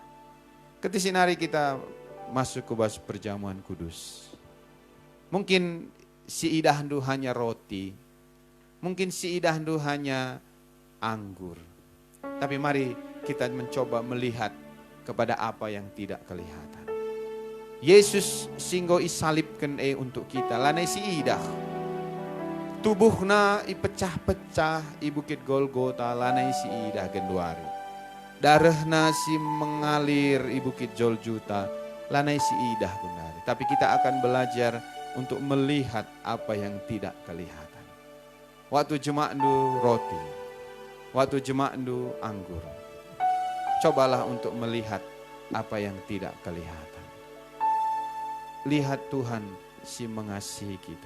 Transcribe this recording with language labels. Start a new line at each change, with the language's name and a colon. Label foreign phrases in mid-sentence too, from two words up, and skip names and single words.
Indonesian: Ketika kita masuk ke perjamuan kudus. Mungkin
Batak Karo: si idahandu
Indonesian: hanya roti. Mungkin
Batak Karo: si idahandu
Indonesian: hanya anggur. Tapi mari kita mencoba melihat kepada apa yang tidak kelihatan. Yesus
Batak Karo: singgo isalibkan
Indonesian: untuk kita.
Batak Karo: Lanai si idah. Tubuhna ipecah-pecah i bukit Golgota lanai si idah genduari. Darahna si mengalir i bukit Golgota lanai si idah gendari.
Indonesian: Tapi kita akan belajar untuk melihat apa yang tidak kelihatan.
Batak Karo: Waktu jemaandu roti, waktu jemaandu anggur.
Indonesian: Cobalah untuk melihat apa yang tidak kelihatan. Lihat Tuhan si mengasihi kita.